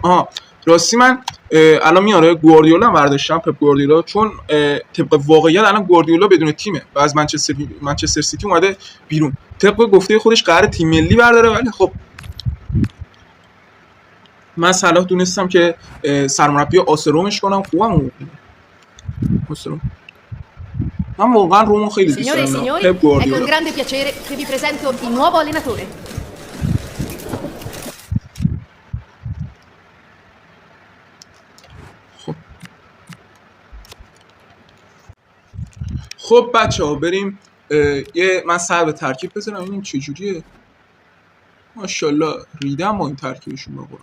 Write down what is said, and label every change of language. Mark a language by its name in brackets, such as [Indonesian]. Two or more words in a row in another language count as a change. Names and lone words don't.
[Persian] راستی من الان میاره گواردیولا برداشتم، پپ گواردیولا، چون طبق واقعیت الان گواردیولا بدون تیمه و از منچستر سیتی اومده بیرون. طبق گفته خودش قرار تیم ملی برداره، ولی خب من صلاح دونستم که سرمربی آسرومش کنم. خوبم آسروم. من واقعا رومو خیلی دوست دارم. پپ گواردیولا. [Italian] È con grande piacere che vi presento il nuovo allenatore. [Persian] خب بچه ها بریم. من سر به ترکیب بزنم ببینیم چجوریه. ماشاءالله ریدم با این ترکیبشون بقرم.